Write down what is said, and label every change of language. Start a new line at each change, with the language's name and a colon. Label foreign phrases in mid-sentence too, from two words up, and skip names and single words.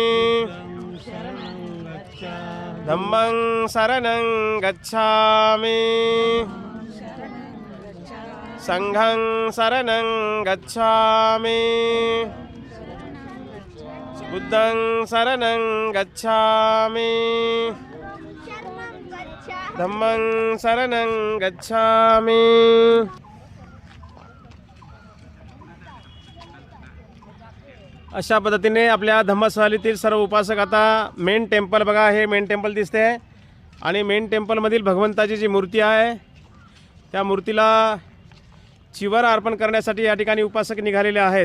Pali: धम्मं शरणं गच्छामि संघं शरणं गच्छामि बुद्धं शरणं गच्छामि धम्मं शरणं गच्छामि.
Marathi: अशा पद्धतीने आपल्या धम्मसहलीतील सर्व उपासक आता
English: main temple
Marathi: बघा हे
English: main temple
Marathi: दिसते आहे आणि मेन टेम्पलमधील भगवंताची जी मूर्ती आहे त्या मूर्तीला चिवर अर्पण करण्यासाठी या ठिकाणी उपासक निघालेले आहेत.